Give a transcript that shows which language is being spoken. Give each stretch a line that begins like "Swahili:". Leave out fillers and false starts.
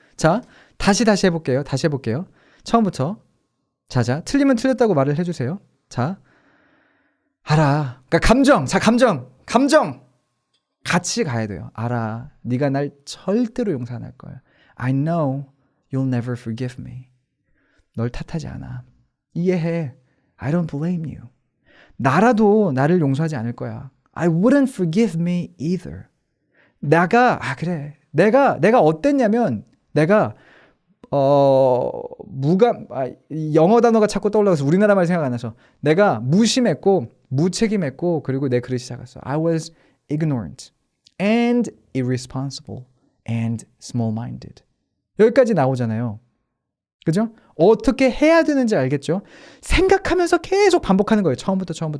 Korean: 자, 다시 해볼게요. 처음부터. 자, 틀리면 틀렸다고 말을 해주세요. 자, 알아. 그러니까 감정. 같이 가야 돼요. 알아. 네가 날 절대로 용서 안 할 거야.
English: I know you'll never forgive me.
Korean: 널 탓하지 않아. 이해해.
English: I don't blame you.
Korean: 나라도 나를 용서하지 않을 거야.
English: I wouldn't forgive me either.
Korean: 내가 어땠냐면 내가 영어 단어가 자꾸 떠올라서 우리나라 말 생각 안 나서 내가 무심했고 무책임했고 그리고 내 그릇이 작았어.
English: I was ignorant and irresponsible and small-minded.
Korean: 여기까지 나오잖아요. 그죠? 어떻게 해야 되는지 알겠죠? 생각하면서 계속 반복하는 거예요. 처음부터.